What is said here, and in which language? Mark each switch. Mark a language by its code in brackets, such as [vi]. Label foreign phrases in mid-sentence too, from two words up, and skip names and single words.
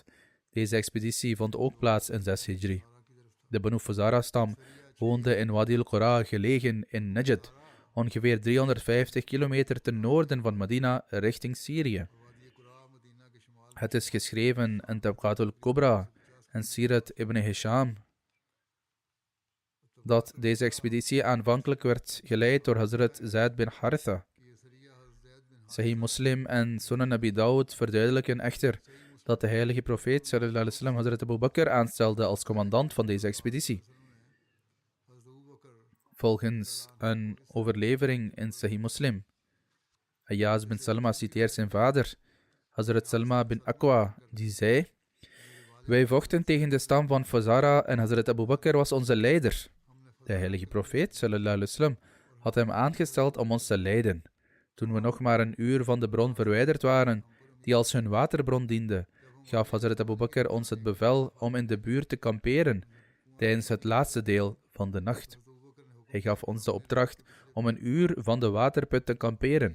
[nl] Deze expeditie vond ook plaats in 6 Hijri. De Banu Fazara-stam woonde in Wadi al-Qura, gelegen in Najd, ongeveer 350 kilometer ten noorden van Medina, richting Syrië. Het is geschreven in Tabqat al-Kubra en Sirat ibn Hisham dat deze expeditie aanvankelijk werd geleid door Hazrat Zaid bin Haritha. Sahih Muslim en Sunan Abi Dawud verduidelijken echter dat de heilige profeet [ar] صلى الله عليه وسلم [nl] Hazrat Abu Bakr aanstelde als commandant van deze expeditie. Volgens een overlevering in Sahih Muslim, Ayaz bin Salma citeert zijn vader, Hazrat Salma bin Aqwa, die zei: wij vochten tegen de stam van Fazara en Hazrat Abu Bakr was onze leider. De heilige profeet [ar] صلى الله عليه وسلم [nl] had hem aangesteld om ons te leiden. Toen we nog maar een uur van de bron verwijderd waren, die als hun waterbron diende, gaf Hazrat Abu Bakr ons het bevel om in de buurt te kamperen tijdens het laatste deel van de nacht. Hij gaf ons de opdracht om een uur van de waterput te kamperen.